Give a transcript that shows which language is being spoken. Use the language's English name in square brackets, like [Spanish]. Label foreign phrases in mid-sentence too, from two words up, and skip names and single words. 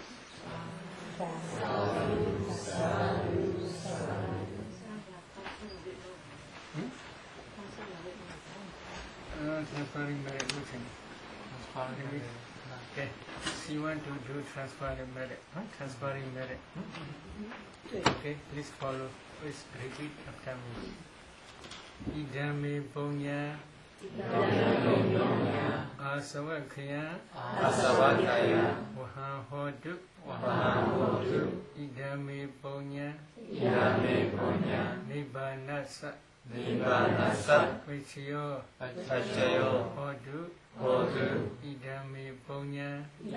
[English] Transferring merit routine. Okay, so you want to do transferring merit. Transferring merit. Okay, please follow. Please repeat after me. [Pali] Idame Punya Asavakaya Wahahodu Idame Punya Nibbanasa Vichayo Hodu Idame Punya